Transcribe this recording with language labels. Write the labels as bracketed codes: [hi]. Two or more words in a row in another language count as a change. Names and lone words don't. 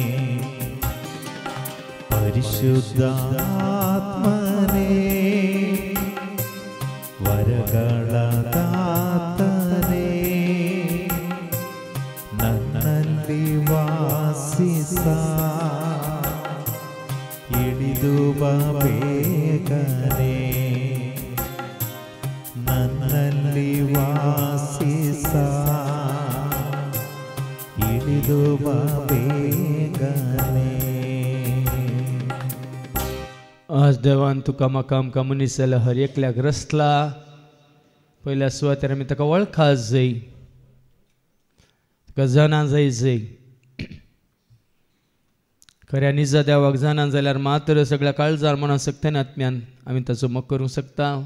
[kn] ಪರಿಶುದ್ಧ ಆತ್ಮನೇ ವರಗಳ ದಾತನೇ ನನ್ನಲ್ಲಿ ವಾಸಿಸ ಇಳಿದು ಬಾ ಬೇಗನೆ. ನನ್ನಲ್ಲಿ ವಾಸಿಸ ಇಳಿದು ಬಾ ಬೇಗನೆ. [kok] आज देवान तुका म्हाका आमकां मनीस जाल्यार हर एकल्याक रचला. पयल्या सुवातेर आमी ताका वळखात जाय, ताका जाणा जाय. खऱ्या निजा देवाक जाणा जाल्यार मात्र सगळ्या काळजार म्हणून सक्तेन आत्म्यान आमी ताचो मोग करूंक शकता.